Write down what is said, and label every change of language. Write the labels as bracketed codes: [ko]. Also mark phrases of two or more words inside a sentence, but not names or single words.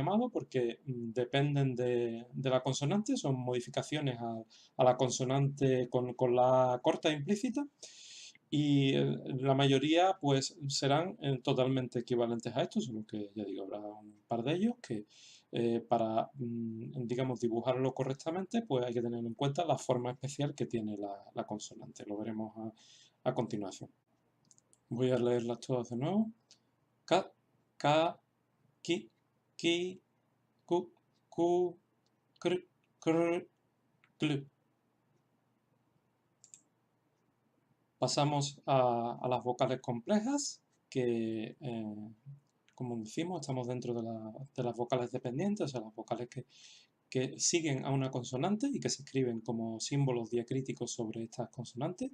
[es] llamado, porque dependen de la consonante, son modificaciones a la consonante con la corta implícita, y la mayoría pues serán totalmente equivalentes a esto, solo que ya digo, habrá un par de ellos que para, digamos, dibujarlo correctamente, pues hay que tener en cuenta la forma especial que tiene la consonante. Lo veremos a continuación. Voy a leerlas todas de nuevo. Ka, ka, ki, ki, ku, ku, kr, kr, kl. Pasamos a las vocales complejas, que como decimos, estamos dentro de las vocales dependientes, o sea, las vocales que siguen a una consonante y que se escriben como símbolos diacríticos sobre estas consonantes.